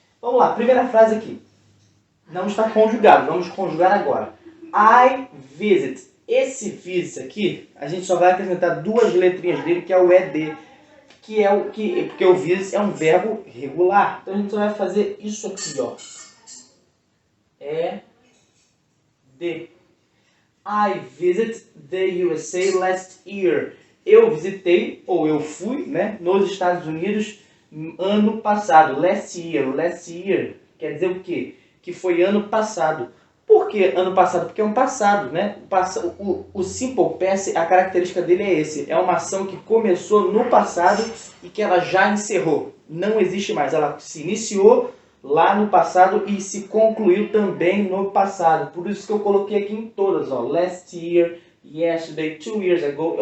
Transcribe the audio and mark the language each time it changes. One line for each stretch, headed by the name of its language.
Portuguese: Vamos lá, primeira frase aqui. Não está conjugado, vamos conjugar agora.
English: I visit.
Portuguese: Esse visit aqui, a gente só vai acrescentar duas letrinhas dele, que é o ED. Porque o visit é um verbo regular. Então a gente só vai fazer isso aqui, ó. ED.
English: I visited the USA last year.
Portuguese: Eu visitei, ou eu fui, né, nos Estados Unidos ano passado.
English: Last year
Portuguese: quer dizer o quê? Que foi ano passado. Por que ano passado? Porque é um passado, né? O simple past, a característica dele é esse. É uma ação que começou no passado e que ela já encerrou. Não existe mais. Ela se iniciou lá no passado e se concluiu também no passado. Por isso que eu coloquei aqui em todas, ó.
English: Last year, yesterday, 2 years ago.